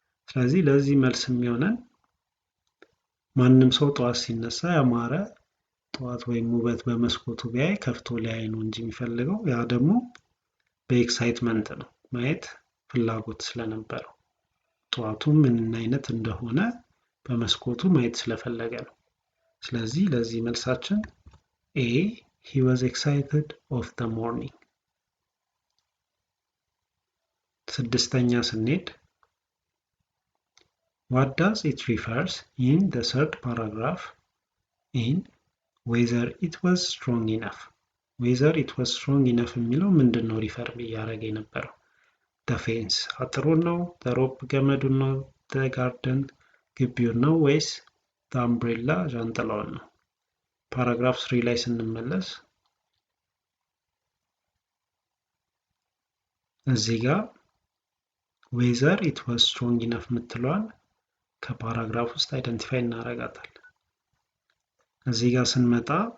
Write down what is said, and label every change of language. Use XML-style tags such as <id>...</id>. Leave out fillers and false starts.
<am>ስለዚህ ለዚህ መልስ የሚሆነን ማንም ሰው ጠዋት ሲነሳ ያማረ ጠዋት ወይም ውበት በመስኮቱ ቢያይ ከፍቶ ሊያይ ነው እንጂ የሚፈልገው ያ ደግሞ በኤክሳይትመንት ነው ማየት ፍላጎት ስለነበረው ጠዋቱ ምን አይነት እንደሆነ በመስኮቱ ማየት ስለፈለገ ነው። ስለዚህ ለዚህ መልሳችን</am> <en>A he was excited of the morning።</en> <am>ስድስተኛ ስንሄድ</am> <en>what does it refers in the third paragraph in whether it was strong enough? whether it was strong enough</en> <am>የሚለው ምንድነው ሪፈር እያደረገ የነበረው?</am> <en>the fence</en> <am>አጥሩን ነው?</am> <en>the rope</en> <am>ገመዱን ነው?</am> <en>the garden</en> <am>ግቢውን ነው? ወይስ</am> <en>the umbrella</en> <am>ዣንጥላውን ነው? ፓራግራፍ 3 ላይ ስንመለስ እዚህ ጋር</am> <en>whether it was strong enough</en> <am>የምትለዋን ከፓራግራፍ ውስጥ አይደንቲፋይ እናደርጋታለን። እዚህ ጋር ስንመጣ</am>